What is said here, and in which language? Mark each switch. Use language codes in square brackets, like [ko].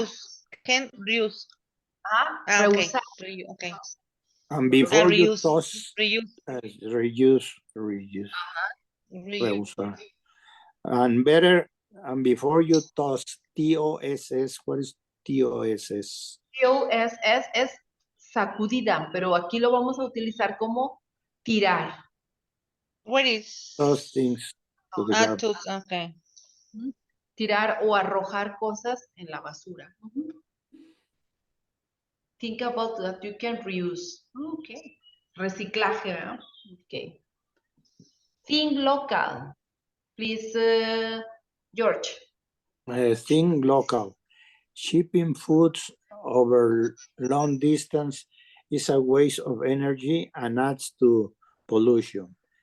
[en] Reuse. Can reuse. Okay. [es] Reusar. [en] Okay. And before you reuse. toss, reuse. Reusar. And better, and before you toss, TOSS, what is TOSS? [es] TOSS es sacudida, pero aquí lo vamos a utilizar como tirar. [en] What is? Toss things to the garbage. Okay. [es] Tirar o arrojar cosas en la basura. [en] Think about that you can reuse. Okay. [es] Reciclaje, ¿no? [en] Okay. Think local. Please, George. Think local. Shipping foods over long distance is a waste of energy and adds to pollution.